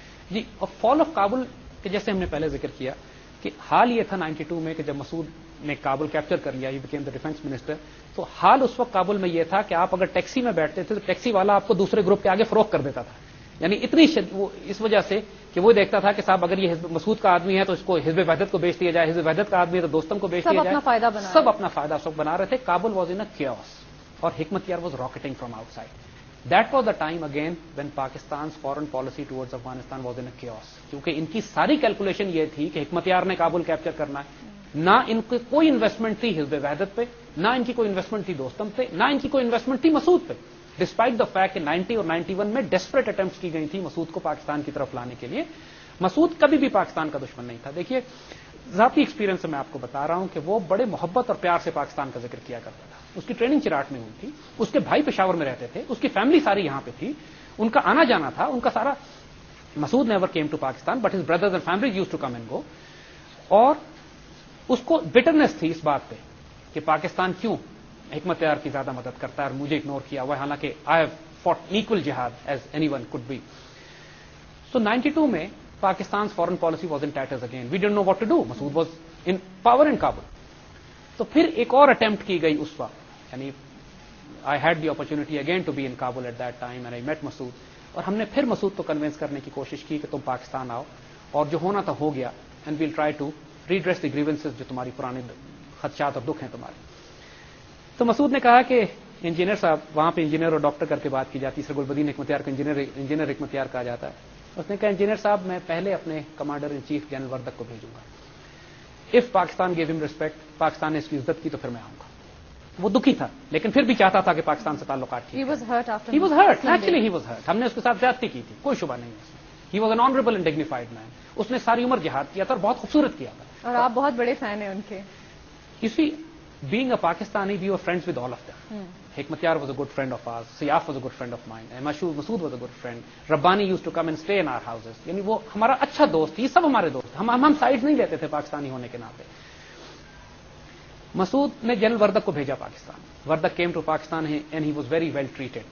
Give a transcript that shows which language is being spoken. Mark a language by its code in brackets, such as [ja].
[ur] جی, اور فال آف کابل کہ جیسے ہم نے پہلے ذکر کیا کہ حال یہ تھا 92 میں کہ جب مسعود نے کابل کیپچر کر لیا, [en] he became the defence minister, [ur] تو حال اس وقت کابل میں یہ تھا کہ آپ اگر ٹیکسی میں بیٹھتے تھے تو ٹیکسی والا آپ کو دوسرے گروپ کے آگے فروخت کر دیتا تھا. یعنی اتنی وہ اس وجہ سے کہ وہ دیکھتا تھا کہ صاحب اگر یہ مسعود کا آدمی ہے تو اس کو حزب وحدت کو بیچ دیا جائے, حزب وحدت کا آدمی ہے تو دوستم کو بیچ دیا جائے. سب اپنا فائدہ اس وقت بنا رہے تھے. Kabul [en] was in a chaos, [ur] اور حکمت یار [en] Was rocketing from outside. That was the time again when Pakistan's foreign policy towards Afghanistan was in a chaos. [ur] کیونکہ ان کی ساری کیلکولیشن یہ تھی کہ حکمت یار نے کابل کیپچر کرنا ہے. نہ ان کی کوئی انویسٹمنٹ تھی حزب وحدت پہ, نہ ان کی کوئی انویسٹمنٹ تھی دوستم پہ, نہ ان کی کوئی انویسٹمنٹ تھی مسعود پہ. [en] despite the fact [ur] کہ 90 اور 91 میں ڈیسپریٹ اٹمپٹس کی گئی تھی مسعود کو پاکستان کی طرف لانے کے لیے. مسعود کبھی بھی پاکستان کا دشمن نہیں تھا. دیکھیے, ذاتی ایکسپیرینس سے میں آپ کو بتا رہا ہوں کہ وہ بڑے محبت اور پیار سے پاکستان کا ذکر کیا کرتا تھا. اس کی ٹریننگ چراٹ میں ہوئی تھی, اس کے بھائی پشاور میں رہتے تھے, اس کی فیملی ساری یہاں پہ تھی, ان کا آنا جانا تھا, ان کا سارا. [en] Masood never came to Pakistan but his brothers and family used to come and go. [ur] اور اس کو بٹرنس تھی اس بات پہ کہ پاکستان کیوں حکمت یار کی زیادہ مدد کرتا ہے اور مجھے اگنور کیا ہوا ہے, حالانکہ [en] I have fought equal jihad as anyone could be. [ur] سو 92 میں [en] Pakistan's foreign policy was in tatters again. We didn't know what to do. Masood was in power in Kabul. [ur] تو پھر ایک اور اٹمپٹ کی گئی اس وقت. [en] یعنی I had the opportunity again to be in Kabul at that time and I met Masood. [ur] اور ہم نے پھر مسعود کو کنوینس کرنے کی کوشش کی کہ تم پاکستان آؤ, اور جو ہونا تھا ہو گیا, [en] and we'll try to redress the grievances [ur] جو تمہاری پرانے خدشات اور دکھ ہیں تمہارے. تو مسعود نے کہا کہ انجینئر صاحب, وہاں پہ انجینئر اور ڈاکٹر کر کے بات کی جاتی ہے, سر گلبدین حکمت یار کو انجینئر حکمت یار کہا جاتا ہے. اس نے کہا انجینئر صاحب میں پہلے اپنے commander in chief general Wardak کو بھیجوں گا. [en] if Pakistan give him respect, [ur] پاکستان نے اس کی عزت کی تو پھر میں آؤں گا. وہ دکھی تھا لیکن پھر بھی چاہتا تھا کہ پاکستان سے تعلقات ٹھیک. [en] He was hurt. Actually he was hurt. [ur] ہم نے اس کے ساتھ زیادتی کی تھی, کوئی شبہ نہیں ہے. [en] He was an honorable and dignified man. [ur] اس نے ساری عمر جہاد کیا تھا اور بہت خوبصورت کیا تھا. اور آپ بہت بڑے فین ہیں ان کے. [en] You see, being a Pakistani, we were friends with all of them. Hikmat Yar was a good friend of ours. Siyaf was a good friend of mine. Masood was a good friend. Rabbani used to come and stay in our houses. [ur] یعنی وہ ہمارا اچھا دوست, یہ سب ہمارے دوست. ہم side نہیں لیتے تھے پاکستانی ہونے کے ناطے. مسعود نے جنرل وردک کو بھیجا Pakistan. [en] Wardak came to Pakistan and he was very well treated.